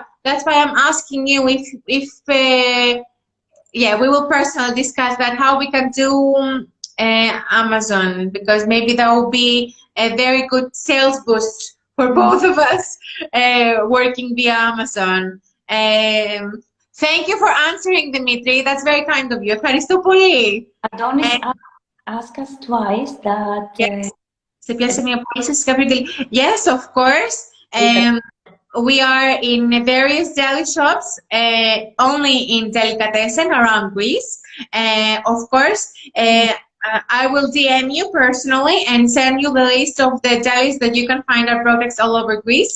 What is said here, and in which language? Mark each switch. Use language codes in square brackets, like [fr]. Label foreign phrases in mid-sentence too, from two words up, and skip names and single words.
[en] That's why I'm asking you if yeah, we will personally discuss that, how we can do Amazon, because maybe that will be a very good sales boost for both of us working via Amazon. Thank you for answering, Dimitri. That's very kind of you. [el] Ευχαριστώ πολύ. [en] Adonis asked us twice that... Yes. [el] Σε πιάσε μια πώληση. [en] Yes, of course. We are in various deli shops, only in delicatessen around Greece. Of course, I will DM you personally and send you the list of the delis that you can find our products all over Greece.